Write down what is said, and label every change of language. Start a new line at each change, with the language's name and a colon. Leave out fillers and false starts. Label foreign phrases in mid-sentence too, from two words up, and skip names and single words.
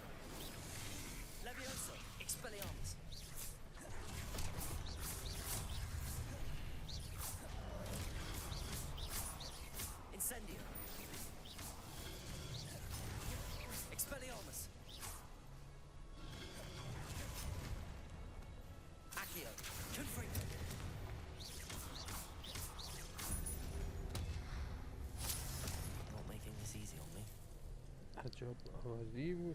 English: Levioso. Expelliarmus. Incendio. Expelliarmus. Accio. Confringo. Not making this easy on me.
Persian: عجب آوازی بود.